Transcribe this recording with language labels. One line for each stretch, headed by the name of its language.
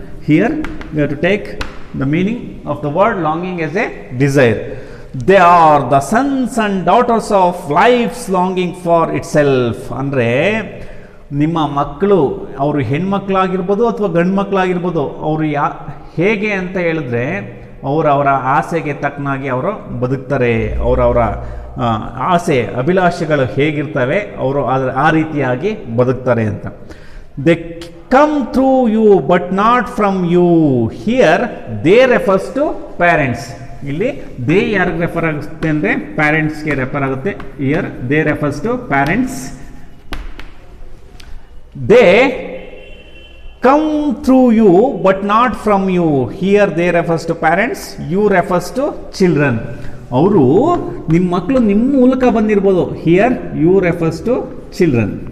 English: Here we have to take the meaning of the word longing as a desire. They are the sons and daughters of life's longing for itself.
Kannada: ಅಂದರೆ ನಿಮ್ಮ ಮಕ್ಕಳು, ಅವರು ಹೆಣ್ಮಕ್ಳಾಗಿರ್ಬೋದು ಅಥವಾ ಗಂಡು ಮಕ್ಕಳಾಗಿರ್ಬೋದು, ಅವರು ಹೇಗೆ ಅಂತ ಹೇಳಿದ್ರೆ ಅವರ ಆಸೆಗೆ ತಕ್ಕನಾಗಿ ಅವರು ಬದುಕ್ತಾರೆ. ಅವರವರ ಆಸೆ ಅಭಿಲಾಷೆಗಳು ಹೇಗಿರ್ತವೆ ಅವರು ಆ ರೀತಿಯಾಗಿ ಬದುಕ್ತಾರೆ ಅಂತ.
English: They come through you but not from you. Here they refers to parents.
Kannada: ಇಲ್ಲಿ they ಯಾರಿಗೆ ರೆಫರ್ ಆಗುತ್ತೆ ಅಂದರೆ ಪ್ಯಾರೆಂಟ್ಸ್ಗೆ ರೆಫರ್ ಆಗುತ್ತೆ.
English: here they refers to parents. they come through you but not from you. here they refers to parents, you refers to children.
Kannada: ಅವರು ನಿಮ್ಮ ಮಕ್ಕಳು ನಿಮ್ಮ ಮೂಲಕ ಬಂದಿರ್ಬೋದು.
English: here you refers to children.